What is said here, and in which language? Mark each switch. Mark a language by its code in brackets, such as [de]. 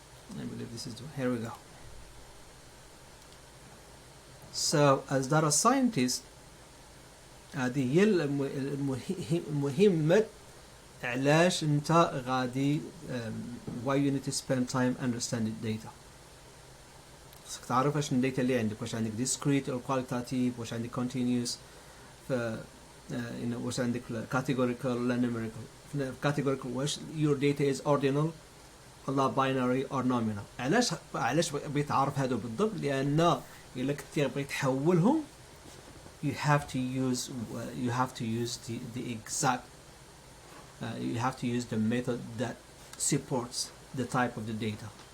[en] I believe this is here we go. So as data scientist [ar] هذه هي المهمة علاش انت غادي [en] why you need to spend time understanding data. [ar] خصك تعرف واش الداتا اللي عندك واش عندك [en] discrete or qualitative [ar] واش عندك continuous واش عندك categorical ولا numerical. [en] categorical واش your data is ordinal ولا binary or nominal. [ar] علاش بيتعرف هادو بالضبط لأن إلا كنتي بغيت تحولهم [en] you have to use the exact you have to use the method that supports the type of the data.